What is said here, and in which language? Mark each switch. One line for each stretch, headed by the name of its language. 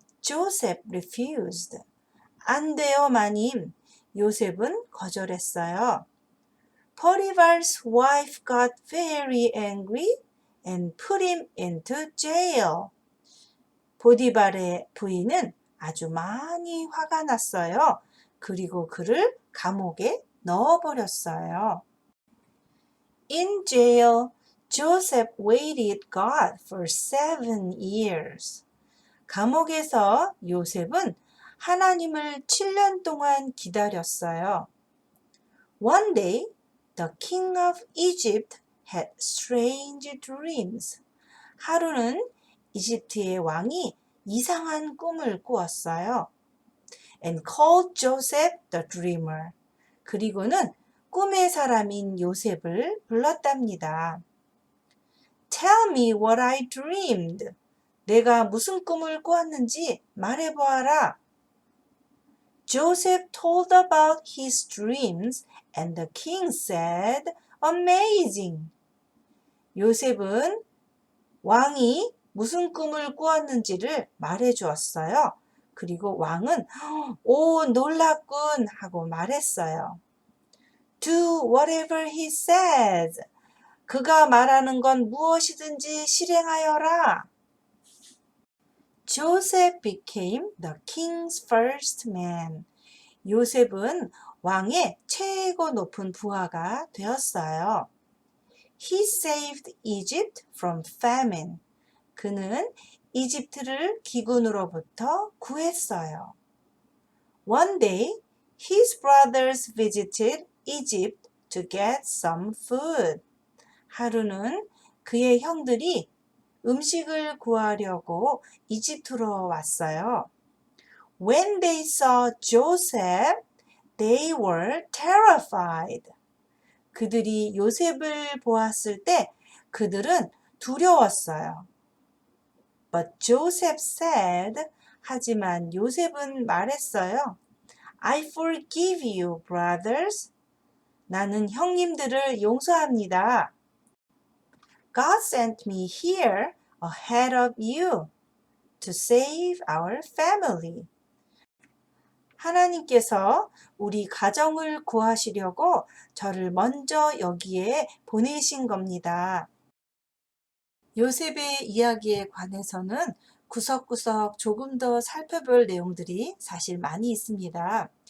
Korean: Joseph refused. 안 돼요, 마님. 요셉은 거절했어요.
English: Potiphar's wife got very angry and put him into jail.
Korean: 보디발의 부인은 아주 많이 화가 났어요. 그리고 그를 감옥에 넣어버렸어요.
English: In jail, Joseph waited God for 7 years.
Korean: 감옥에서 요셉은 하나님을 7년 동안 기다렸어요.
English: One day, the king of Egypt had strange dreams.
Korean: 하루는 이집트의 왕이 이상한 꿈을 꾸었어요.
English: And called Joseph the dreamer.
Korean: 그리고는 꿈의 사람인 요셉을 불렀답니다.
English: Tell me what I dreamed.
Korean: 내가 무슨 꿈을 꾸었는지 말해보아라.
English: Joseph told about his dreams and the king said, Amazing. 요셉은
Korean: 왕이 무슨 꿈을 꾸었는지를 말해 주었어요. 그리고 왕은 오, 놀랍군 하고 말했어요.
English: Do whatever he says.
Korean: 그가 말하는 건 무엇이든지 실행하여라.
English: Joseph became the king's first man.
Korean: 요셉은 왕의 최고 높은 부하가 되었어요.
English: He saved Egypt from famine.
Korean: 그는 이집트를 기근으로부터 구했어요.
English: One day, his brothers visited Egypt to get some food.
Korean: 하루는 그의 형들이 음식을 구하려고 이집트로 왔어요.
English: When they saw Joseph, they were terrified.
Korean: 그들이 요셉을 보았을 때 그들은 두려웠어요.
English: But Joseph said, 하지만 요셉은 말했어요. I forgive you, brothers.
Korean: 나는 형님들을 용서합니다.
English: God sent me here ahead of you to save our family.
Korean: 하나님께서 우리 가정을 구하시려고 저를 먼저 여기에 보내신 겁니다. 요셉의 이야기에 관해서는 구석구석 조금 더 살펴볼 내용들이 사실 많이 있습니다.